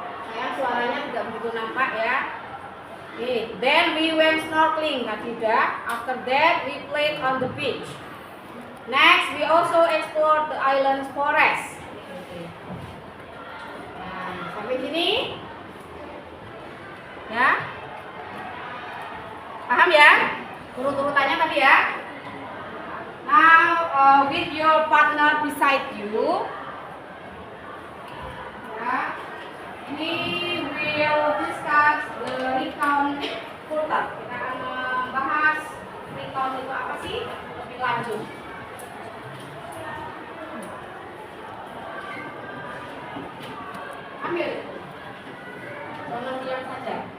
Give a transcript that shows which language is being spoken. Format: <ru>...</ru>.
<id>Sayang suaranya tidak begitu nampak ya.</id> <en>Then we went snorkeling,</en> <id>tadi udah.</id> <en>After that we played on the beach. Next we also explored the island's forest.</en> <id>Nah, sampai sini ya. Paham ya? Urut-urutannya tadi ya.</id> <en>Now with your partner beside you.</en> <id>Ya. Ini</id> <en>will discuss the recount further.</en> <id>Kita akan membahas recount itu apa sih lebih lanjut. Ambil. Jangan diam saja.</id>